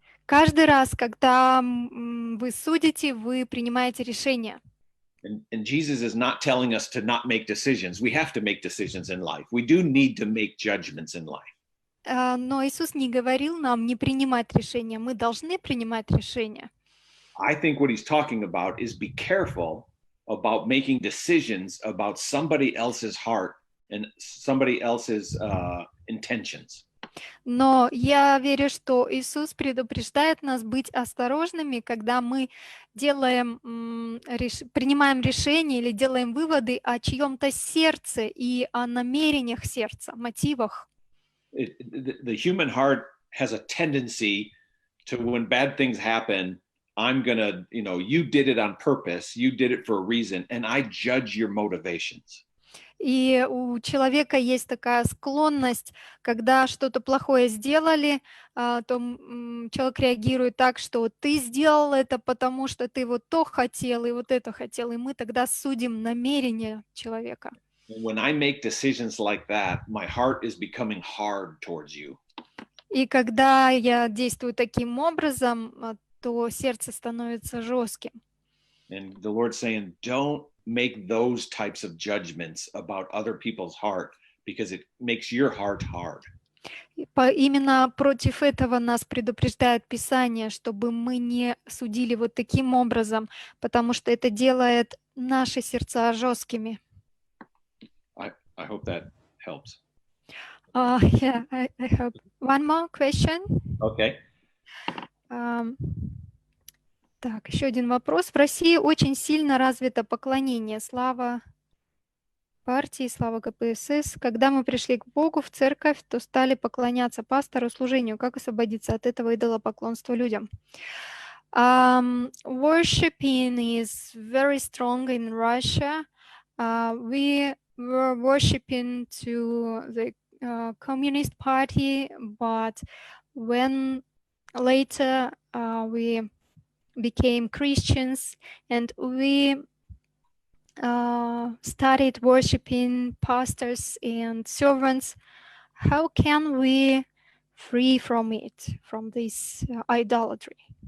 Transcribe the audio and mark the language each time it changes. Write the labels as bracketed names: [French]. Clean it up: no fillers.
[Russian] Каждый раз, когда вы судите, вы принимаете решение. [English] And Jesus is not telling us to not make decisions. We have to make decisions in life. We do need to make judgments in life. [Russian] Но Иисус не говорил нам не принимать решения. Мы должны принимать решения. [English] I think what he's talking about is be careful about making decisions about somebody else's heart and somebody else's intentions. [Russian] Но я верю, что Иисус предупреждает нас быть осторожными, когда мы принимаем решения или делаем выводы о чьем-то сердце и о намерениях сердца, мотивах. [English] The human heart has a tendency to, when bad things happen, I'm gonna, you did it on purpose, you did it for a reason, and I judge your motivations. [Russian] И у человека есть такая склонность, когда что-то плохое сделали, то человек реагирует так, что ты сделал это, потому что ты вот то хотел и вот это хотел, и мы тогда судим намерения человека. [English] When I make decisions like that, my heart is becoming hard towards you. [Russian] И когда я действую таким образом, то сердце становится жестким. [English] And the Lord's saying, don't make those types of judgments about other people's heart because it makes your heart hard. [Russian] Именно против этого нас предупреждает Писание, чтобы мы не судили вот таким образом, потому что это делает наши сердца жесткими. [English] I hope that helps. Yeah, I hope. One more question. Okay. [Russian] Так, еще один вопрос. В России очень сильно развито поклонение. Слава партии, слава КПСС. Когда мы пришли к Богу в церковь, то стали поклоняться пастору, служению. Как освободиться от этого идолопоклонства людям? [English] Worshiping is very strong in Russia. We were worshiping to the Communist Party, but when later we became Christians and we started worshiping pastors and servants, how can we free from it, from this idolatry?